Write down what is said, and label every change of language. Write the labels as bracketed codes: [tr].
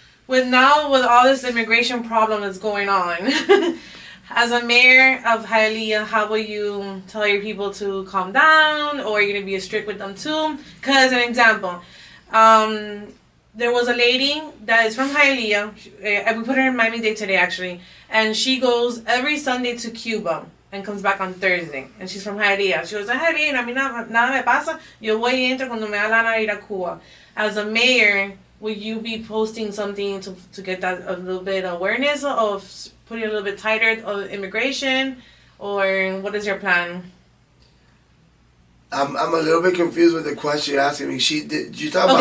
[en] With all this immigration problem that's going on, as a mayor of Hialeah, how will you tell your people to calm down, or are you going to be strict with them too? Because, an example, there was a lady that is from Hialeah, we put her in Miami-Dade today actually, and she goes every Sunday to Cuba and comes back on Thursday, and she's from Hialeah. She goes, [es] Hialeah, a mí nada me pasa, yo voy y entro cuando me da la gana ir a Cuba. [en] As a mayor, will you be posting something to get that a little bit awareness of putting a little bit tighter of immigration, or what is your plan? I'm a little bit confused with the question you're asking me. You talk about?